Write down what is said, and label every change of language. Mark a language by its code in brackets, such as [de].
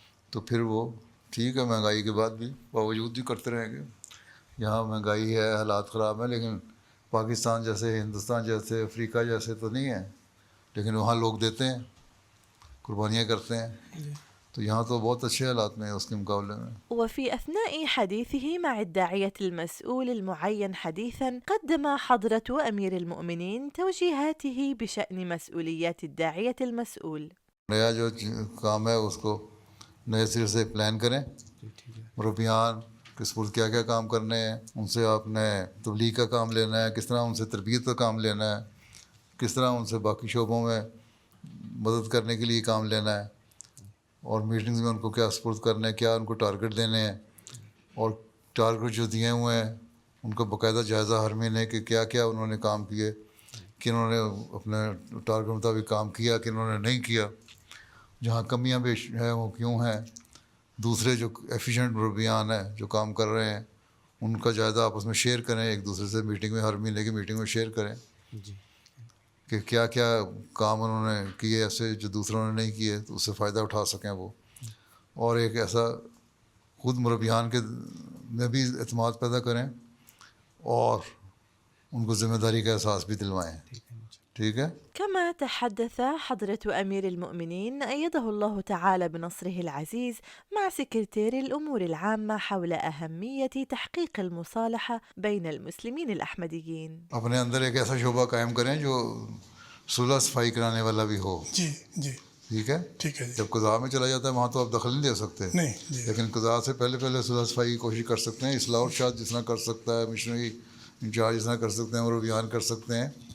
[ur] تو پھر وہ ٹھیک ہے، مہنگائی کے بعد بھی باوجود بھی کرتے رہیں گے. یہاں مہنگائی ہے، حالات خراب ہیں، لیکن پاکستان جیسے، ہندوستان جیسے، افریقہ جیسے تو نہیں ہے. لیکن وہاں لوگ دیتے ہیں، قربانیاں کرتے ہیں. تو یہاں تو بہت اچھے حالات میں اس کے مقابلے میں. [ar] وفي أثناء حديثه مع الداعية المسؤول المعين حديثا، قدم حضرة أمير المؤمنين توجيهاته بشأن مسؤوليات الداعية المسؤول. [ur] نیا جو کام ہے اس کو نئے سرے سے پلان کریں. مربیان کس پر کیا کیا کام کرنے ہیں، ان سے آپ نے تبلیغ کا کام لینا ہے، کس طرح ان سے تربیت کا کام لینا ہے، کس طرح ان سے باقی شعبوں میں مدد کرنے کے لیے کام لینا ہے، اور میٹنگز میں ان کو کیا سپرد کرنا ہے، کیا ان کو ٹارگٹ دینے ہیں، اور ٹارگٹ جو دیے ہوئے ہیں ان کو باقاعدہ جائزہ ہر مہینے کہ کیا کیا انہوں نے کام کیے، کنہوں نے اپنے ٹارگٹ مطابق کام کیا، کنہوں نے نہیں کیا، جہاں کمیاں بیش ہیں وہ کیوں ہیں. دوسرے جو ایفیشینٹ مربیان ہیں جو کام کر رہے ہیں ان کا جائزہ آپس میں شیئر کریں، ایک دوسرے سے میٹنگ میں، ہر مہینے کی میٹنگ میں شیئر کریں کہ کیا کیا کام انہوں نے کیے ایسے جو دوسروں نے نہیں کیے، تو اس سے فائدہ اٹھا سکیں وہ. اور ایک ایسا خود مربیان کے میں بھی اعتماد پیدا کریں اور ان کو ذمہ داری کا احساس بھی دلوائیں. ٹھیک ہے. [ar] كما تحدث حضرة أمير المؤمنين أيده الله تعالى بنصره العزيز مع سكرتير الأمور العامة حول أهمية تحقيق المصالحة بين المسلمين الأحمديين. [ur] اپنے اندر ایک ایسا شعبہ قائم کریں جو صلح صفائی کرانے والا بھی ہو. جی جی ٹھیک ہے. ٹھیک ہے جی. جب قضاء میں چلا جاتا ہے وہاں تو آپ دخل نہیں دے سکتے. نہیں جی. لیکن قضاء سے پہلے صلح صفائی کی کوشش کر سکتے ہیں. اصلاح ارشاد جس طرح کر سکتا ہے، مشنری انچارج جس طرح کر سکتے ہیں، اور بیان کر سکتے ہیں.